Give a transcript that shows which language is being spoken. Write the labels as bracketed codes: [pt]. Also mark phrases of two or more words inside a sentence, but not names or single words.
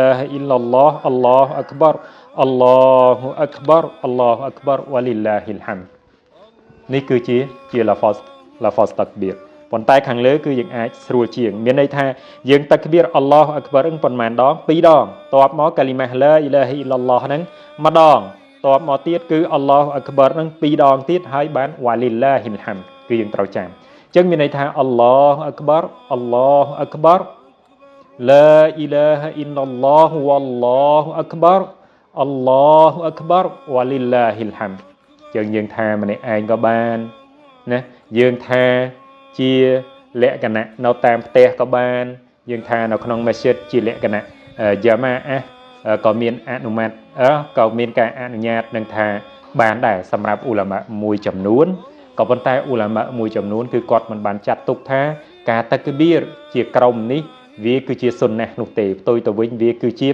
[ar] لا إله إلا الله الله أكبر الله أكبر الله أكبر ولله الحمد [km] នេះគឺជា [ar] لفظ التكبير [km] ប៉ុន្តែខាងលើគឺយើងអាចស្រួលជាងមានន័យថាយើងតាក្បៀរ [ar] الله أكبر [km] ហ្នឹងប៉ុន្មានដង2ដងតបមកកាលីម៉ា [ar] لا إله إلا الله [km] ហ្នឹងម្ដងតបមកទៀតគឺ [ar] الله أكبر [km] ហ្នឹង2ដងទៀតហើយបាន [ar] ولله الحمد [km] គឺយើងត្រូវចាំអញ្ចឹងមានន័យថា [ar] الله أكبر الله أكبر لا إله إلا الله والله أكبر الله أكبر ولله الحمد [km] យើងថាម្នាក់ឯងក៏បានណាយើងថាជាលក្ខណៈនៅ តាមផ្ទះក៏បានយើងថានៅក្នុងមស្ជីដជាលក្ខណៈយ៉ាម៉ាអះក៏មានអនុម័តក៏មានការអនុញ្ញាតនឹងថាបានដែរសម្រាប់ឧលាមាមួយចំនួនក៏ប៉ុន្តែឧលាមាមួយចំនួនគឺគាត់មិនបានចាត់ទុកថាការតាក់បៀរជាក្រុមនេះវាគឺជាសុនណះនោះទេផ្ទុយទៅវិញវាគឺជា